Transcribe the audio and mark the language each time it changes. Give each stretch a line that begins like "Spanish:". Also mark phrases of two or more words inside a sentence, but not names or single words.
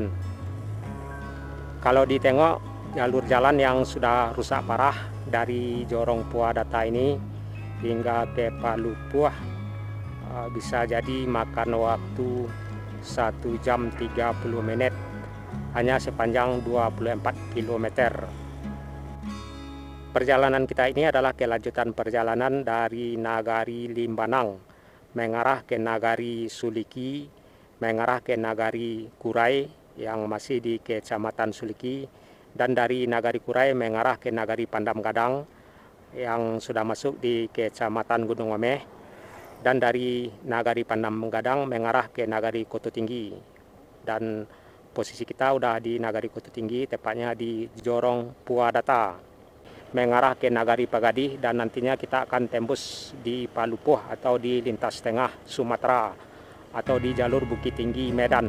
Indonesian: Kalau ditengok jalur jalan yang sudah rusak parah dari Jorong Puadata ini hingga ke Palupuh bisa jadi makan waktu 1 jam 30 menit hanya sepanjang 24 km. Perjalanan kita ini adalah kelanjutan perjalanan dari Nagari Limbanang mengarah ke Nagari Suliki, mengarah ke Nagari Kurai yang masih di Kecamatan Suliki, dan dari Nagari Kurai mengarah ke Nagari Pandam Gadang yang sudah masuk di Kecamatan Gunung Omeh, dan dari Nagari Pandam Gadang mengarah ke Nagari Koto Tinggi. Dan posisi kita udah di Nagari Koto Tinggi, tepatnya di Jorong Puadata. mengarah ke Nagari Pagadi, dan nantinya kita akan tembus di Palupuh atau di lintas tengah Sumatera atau di jalur Bukit Tinggi Medan.